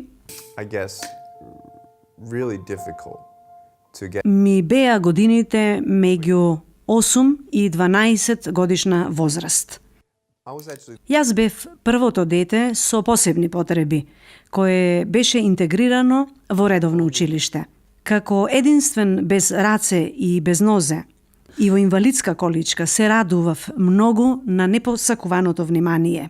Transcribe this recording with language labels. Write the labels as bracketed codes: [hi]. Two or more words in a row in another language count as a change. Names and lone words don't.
[en] I guess, really difficult to get [mk] ми беа годините меѓу 8 и 12 годишна возраст. [en] I was actually [mk] Јас бев првото дете со посебни потреби, кое беше интегрирано во редовно училиште. Како единствен без раце и без нозе, и во инвалидска количка се радував многу на непосакуваното внимание.